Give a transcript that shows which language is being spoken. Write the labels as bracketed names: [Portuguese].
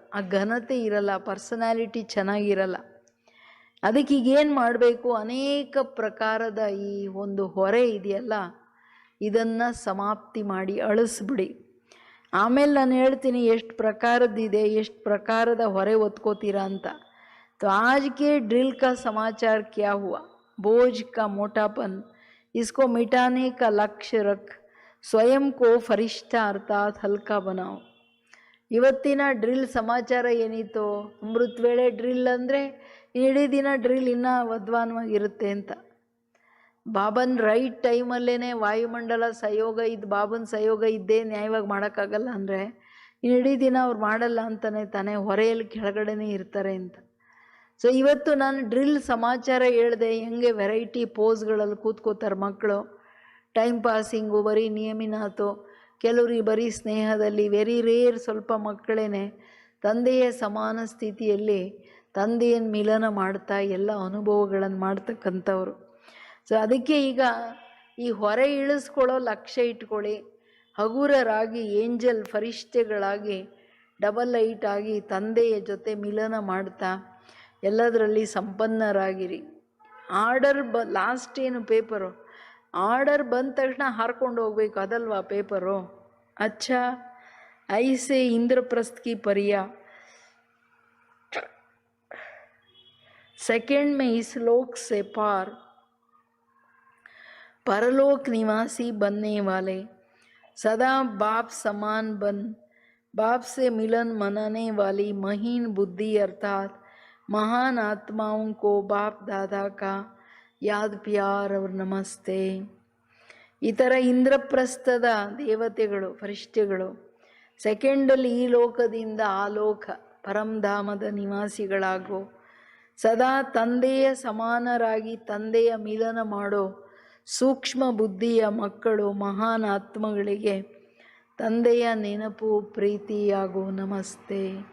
[Kannada] ಆ ಘನತೆ ಇರಲ್ಲ, ಪರ್ಸನಾಲಿಟಿ ಚೆನ್ನಾಗಿರಲ್ಲ. ಅದಕ್ಕೀಗೇನು ಮಾಡಬೇಕು, ಅನೇಕ ಪ್ರಕಾರದ ಈ ಒಂದು ಹೊರೆ ಇದೆಯಲ್ಲ ಇದನ್ನು ಸಮಾಪ್ತಿ ಮಾಡಿ ಅಳಿಸ್ಬಿಡಿ. ಆಮೇಲೆ ನಾನು ಹೇಳ್ತೀನಿ ಎಷ್ಟು ಪ್ರಕಾರದ್ದಿದೆ, ಎಷ್ಟು ಪ್ರಕಾರದ ಹೊರೆ ಹೊತ್ಕೋತೀರಾ ಅಂತ. [Hindi] तो आज के ड्रिल का समाचार क्या हुआ, बोझ का मोटापन, इसको मिटाने का लक्ष्य रख, स्वयं को फरिश्ता अर्थात हल्का बनाओ. [Kannada] ಇವತ್ತಿನ ಡ್ರಿಲ್ ಸಮಾಚಾರ ಏನಿತ್ತು, ಅಮೃತ ವೇಳೆ ಡ್ರಿಲ್ ಅಂದರೆ ಇಡೀ ದಿನ ಡ್ರಿಲ್ ಇನ್ನೂ ವಧ್ವಾನವಾಗಿರುತ್ತೆ ಅಂತ. ಬಾಬನ್ ರೈಟ್ ಟೈಮಲ್ಲೇ ವಾಯುಮಂಡಲ ಸಹಯೋಗ ಇದ್ದು, ಬಾಬನ ಸಹಯೋಗ ಇದ್ದೇ ನ್ಯಾಯವಾಗಿ ಮಾಡೋಕ್ಕಾಗಲ್ಲ ಅಂದರೆ ಇಡೀ ದಿನ ಅವ್ರು ಮಾಡಲ್ಲ ಅಂತಲೇ ತಾನೇ, ಹೊರೆಯಲ್ಲಿ ಕೆಳಗಡೆನೇ ಇರ್ತಾರೆ ಅಂತ. ಸೊ ಇವತ್ತು ನಾನು ಡ್ರಿಲ್ ಸಮಾಚಾರ ಹೇಳಿದೆ, ಹೆಂಗೆ ವೆರೈಟಿ ಪೋಸ್ಗಳಲ್ಲಿ ಕೂತ್ಕೋತಾರೆ ಮಕ್ಕಳು, ಟೈಮ್ ಪಾಸಿಂಗು, ಬರೀ ನಿಯಮಿನಾಥು, ಕೆಲವ್ರಿಗೆ ಬರೀ ಸ್ನೇಹದಲ್ಲಿ, [English] very rare [Kannada] ಸ್ವಲ್ಪ ಮಕ್ಕಳೇ ತಂದೆಯ ಸಮಾನ ಸ್ಥಿತಿಯಲ್ಲಿ ತಂದೆಯನ್ನು ಮಿಲನ ಮಾಡ್ತಾ ಎಲ್ಲ ಅನುಭವಗಳನ್ನು ಮಾಡ್ತಕ್ಕಂಥವ್ರು. ಸೊ ಅದಕ್ಕೆ ಈಗ ಈ ಹೊರೆ ಇಳಿಸ್ಕೊಳ್ಳೋ ಲಕ್ಷ್ಯ ಇಟ್ಕೊಳ್ಳಿ. ಹಗುರರಾಗಿ ಏಂಜಲ್ ಫರಿಷ್ಠೆಗಳಾಗಿ ಡಬಲ್ ಲೈಟ್ ಆಗಿ ತಂದೆಯ ಜೊತೆ ಮಿಲನ ಮಾಡ್ತಾ ಎಲ್ಲದರಲ್ಲಿ ಸಂಪನ್ನರಾಗಿರಿ. ಆರ್ಡರ್ ಲಾಸ್ಟ್ ಏನು ಪೇಪರು, ಆರ್ಡರ್ ಬಂದ ತಕ್ಷಣ ಹಾರ್ಕೊಂಡು ಹೋಗ್ಬೇಕು ಅದಲ್ವಾ ಪೇಪರು. [Hindi] ಅಚ್ಚಾ ಐಸೆ ಇಂದ್ರಪ್ರಸ್ಥ ಕಿ ಪರಿಯಾ सेकंड में इस लोक से पार परलोक निवासी बनने वाले, सदा बाप समान बन बाप से मिलन मनाने वाली महीन बुद्धि अर्थात महान आत्माओं को बाप दादा का याद प्यार और नमस्ते. [Kannada] ಈ ಥರ ಇಂದ್ರಪ್ರಸ್ಥದ ದೇವತೆಗಳು, ಫರಿಷ್ಠೆಗಳು ಸೆಕೆಂಡಲ್ಲಿ ಈ ಲೋಕದಿಂದ ಆ ಲೋಕ ಪರಂಧಾಮದ ನಿವಾಸಿಗಳಾಗೋ, ಸದಾ ತಂದೆಯ ಸಮಾನರಾಗಿ ತಂದೆಯ ಮಿಲನ ಮಾಡೋ ಸೂಕ್ಷ್ಮ ಬುದ್ಧಿಯ ಮಕ್ಕಳು ಮಹಾನ್ ಆತ್ಮಗಳಿಗೆ ತಂದೆಯ ನೆನಪು ಪ್ರೀತಿಯಾಗೋ ನಮಸ್ತೆ.